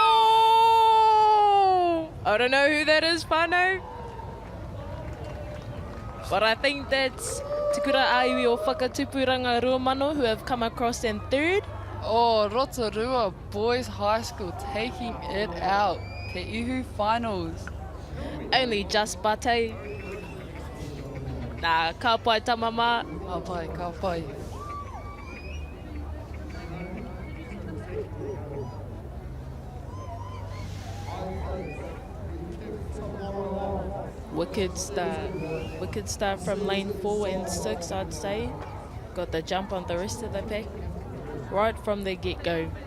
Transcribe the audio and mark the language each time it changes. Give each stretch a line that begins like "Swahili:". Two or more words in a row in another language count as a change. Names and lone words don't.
English: I don't know who that is, whānau. But I think that's Te Kura Aiwi o Whakatupuranga Ruamano who have come across in third. Oh, Rotorua Boys High School taking it out. Te Ihu Finals. Only just Bate.
Māori: Nā, ka pai tamama. Ka pai, ka pai.
English: Wicked start from lane 4 and 6, I'd say. Got the jump on the rest of the pack right from the get-go.